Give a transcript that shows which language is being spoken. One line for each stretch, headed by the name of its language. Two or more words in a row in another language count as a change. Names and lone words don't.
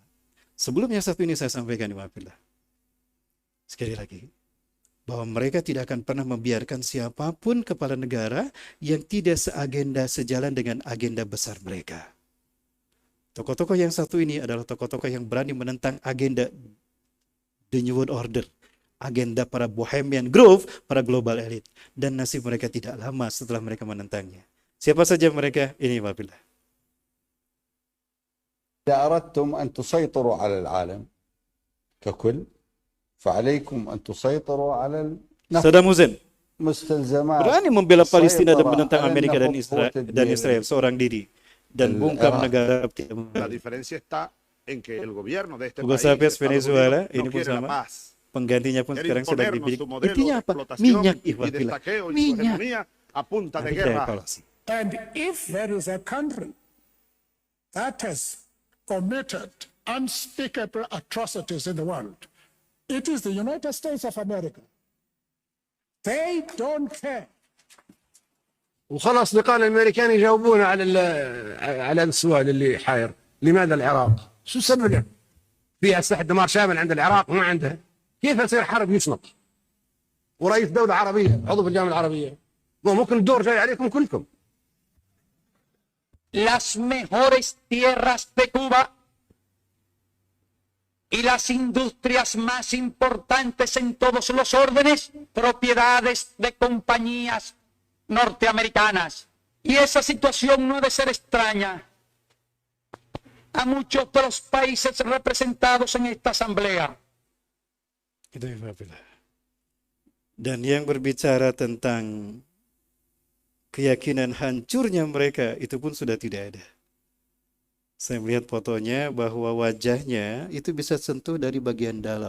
Indonesian: Sebelum yang satu ini saya sampaikan, Iwafillah. Sekali lagi, bahwa mereka tidak akan pernah membiarkan siapapun kepala negara yang tidak seagenda sejalan dengan agenda besar mereka. Tokoh-tokoh yang satu ini adalah tokoh-tokoh yang berani menentang agenda The New World Order, agenda para Bohemian Grove, para
English: global elite.
Indonesian: Dan nasib mereka tidak lama setelah mereka menentangnya. Siapa saja mereka? Ini wabillah.
Arabic: إذا أردتم أن تسيطروا على العالم ككل فعليكم أن تسيطروا على Saddam Hussein المستلزمات
Indonesian: berani membela Palestina dan menentang
Arabic: على
Indonesian: Amerika
Arabic: النفط
Indonesian: dan Israel seorang diri. Dan bungkam negara.
Spanish: La diferencia está en que el gobierno de este Hugo país, Chavez, Estados Venezuela, Unidos,
Indonesian: ini
Spanish: no
Indonesian: pun
Spanish: quiere la
Indonesian: sama.
Spanish: paz.
Indonesian: Penggantinya pun
Spanish: Quiere
Indonesian: sekarang sedang
Spanish: imponernos
Indonesian: dibidik.
Spanish: su modelo
Indonesian: Intinya
Spanish: de
Indonesian: apa?
Spanish: explotación
Indonesian: Minyak,
Spanish: y de
Indonesian: ikhwatillah.
Spanish: saqueo y su
Indonesian: Minyak.
Spanish: hegemonía a punta de
Indonesian: Nanti kita
Spanish: guerra.
Indonesian: evaluasi.
English: And if there is a country that has committed unspeakable atrocities in the world, it is the United States of America. They don't care.
Arabic: وخلاص أصدقائنا الأمريكان يجاوبون على السؤال اللي حاير، لماذا العراق؟ شو سببه؟ فيها أسلحة دمار شامل عند العراق ما عندها، كيف يصير حرب يشنط؟ ورئيس دولة عربية عضو في الجامعة العربية، ممكن الدور جاي عليكم كلكم.
Spanish: Las mejores tierras de Cuba y las industrias más importantes en todos los órdenes, propiedades de compañías norteamericanas. Y esa situación no ha de ser extraña a muchos de los países representados en esta asamblea.
Indonesian: Dan yang berbicara tentang keyakinan hancurnya mereka itu pun sudah tidak ada. Saya melihat fotonya bahwa wajahnya itu bisa sentuh dari bagian dalam.